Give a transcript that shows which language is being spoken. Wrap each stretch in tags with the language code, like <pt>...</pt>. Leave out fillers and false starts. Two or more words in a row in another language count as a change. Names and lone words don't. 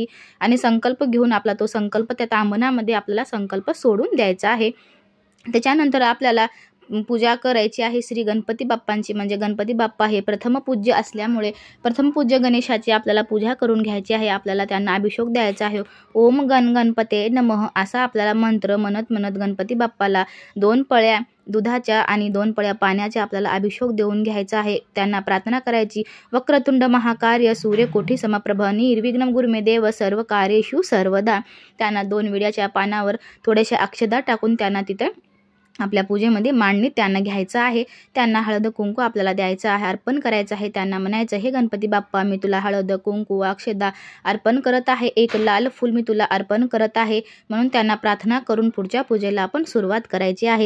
<mr>आणि संकल्प घेऊन आपला तो संकल्प त्या तांबणामध्ये आपल्याला संकल्प सोडून द्यायचा आहे. त्याच्यानंतर आपल्याला पूजा करायची आहे श्री गणपती बाप्पांची. म्हणजे गणपती बाप्पा हे प्रथम पूज्य असल्यामुळे प्रथम पूज्य गणेशाची आपल्याला पूजा करून घ्यायची आहे. आपल्याला त्यांना अभिषेक द्यायचा आहे.</mr> <sa>ओम गणपते नमः</sa> <mr>असा आपल्याला मंत्र म्हणत गणपती बाप्पाला 2 पळ्या दुधाच्या आणि 2 पळ्या पाण्याच्या आपल्याला अभिषेक देऊन घ्यायचा आहे. त्यांना प्रार्थना करायची,</mr> <sa>वक्रतुंड महाकार्य सूर्यकोटी समप्रभ निर्विघ्नं गुरुमे देव सर्व कार्येषु सर्वदा.</sa> <mr>त्यांना 2 विड्याच्या पानावर थोड्याशा अक्षदा टाकून त्यांना तिथं आपल्या पूजेमध्ये मांडणी त्यांना घ्यायचं आहे. त्यांना हळद कुंकू आपल्याला द्यायचं आहे, अर्पण करायचं आहे. त्यांना म्हणायचं, हे गणपती बाप्पा मी तुला हळद कुंकू अक्षदा अर्पण करत आहे. एक लाल फूल मी तुला अर्पण करत आहे. म्हणून त्यांना प्रार्थना करून पुढच्या पूजेला आपण सुरुवात करायची आहे.</mr>